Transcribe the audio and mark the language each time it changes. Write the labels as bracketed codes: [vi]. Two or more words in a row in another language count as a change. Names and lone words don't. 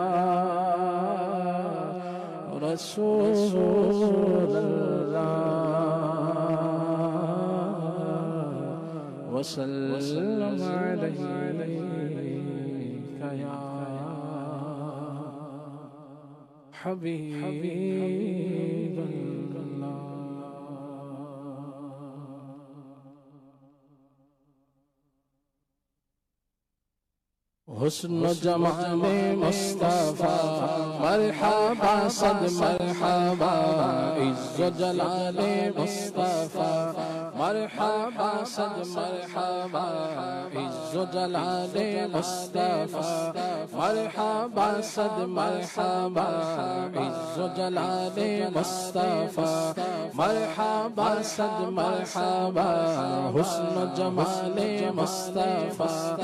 [ar] رسول اللہ وسلم علیہ یا حبیب اللہ [ur] حسن و جمال مصطفیٰ [ar] مرحبا صد مرحبا [ur] عز و جلال مصطفیٰ [ar] مرحبا صد مرحبا [ur] عز و جلال مصطفیٰ [ar] مرحبا صد مرحبا [ur] عز و جلال مصطفیٰ [ar] مرحبا صد مرحبا [ur] حسن و جمال مصطفیٰ